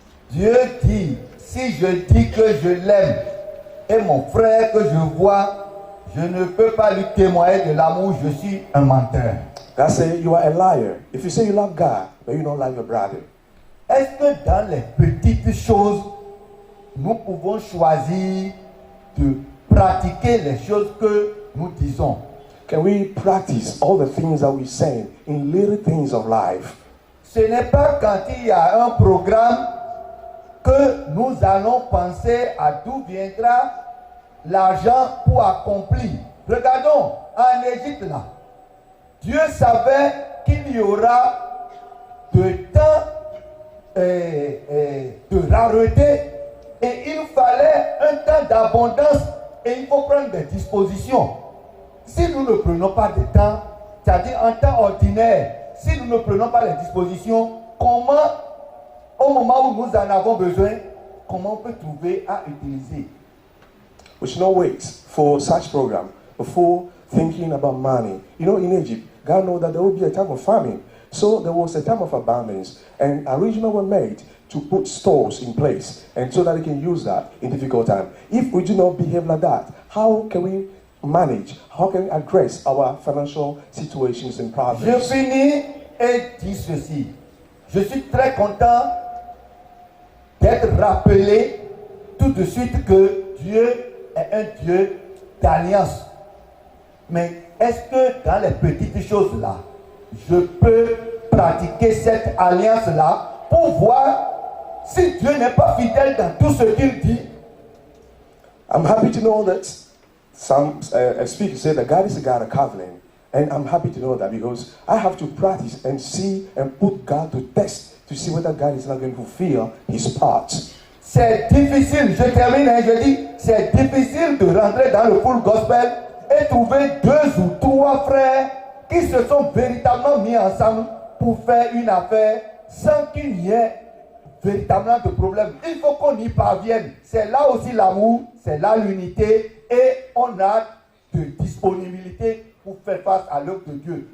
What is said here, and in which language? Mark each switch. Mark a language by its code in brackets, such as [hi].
[fr] Dieu dit, si je dis que je l'aime et mon frère que je vois, je ne peux pas lui témoigner de l'amour, je suis un menteur. [en] God say you are a liar. If you say you love God, but you don't love your brother. [fr] Est-ce que dans les petites choses, nous pouvons choisir de pratiquer les choses que nous disons? [en] Can we practice all the things that we say in little things of life? [fr] Ce n'est pas quand il y a un programme que nous allons penser à d'où viendra l'argent pour accomplir. Regardons, en Égypte là, Dieu savait qu'il y aura de temps de rareté et il fallait un temps d'abondance et il faut prendre des dispositions. Si nous ne prenons pas de temps, c'est-à-dire en temps ordinaire, si nous ne prenons pas les dispositions, comment, au moment où nous en avons besoin, comment on peut trouver à utiliser? [en] We should not wait for such program before thinking about money. You know, in Egypt, God knows that there will be a time of famine. So there was a time of abundance, and arrangements were made to put stores in place, and so that they can use that in difficult time. If we do not behave like that, how can we manage? How can we address our financial situations and [fr] Je [en] problems? [fr] finis et dis ceci. Je suis très content d'être rappelé tout de suite que Dieu est un Dieu d'alliance. Mais est-ce que dans les petites choses là, je peux pratiquer cette alliance là pour voir si Dieu n'est pas fidèle dans tout ce qu'il dit? [en] I'm happy to know that some speakers say that God is a God of covenant. And I'm happy to know that because I have to practice and see and put God to test to see whether God is not going to fulfill his part. [fr] C'est difficile, je termine et je dis, c'est difficile de rentrer dans le full gospel et trouver 2 ou 3 frères qui se sont véritablement mis ensemble pour faire une affaire sans qu'il n'y ait véritablement de problème. Il faut qu'on y parvienne. C'est là aussi l'amour, c'est là l'unité et on a de disponibilité pour faire face à l'œuvre de Dieu.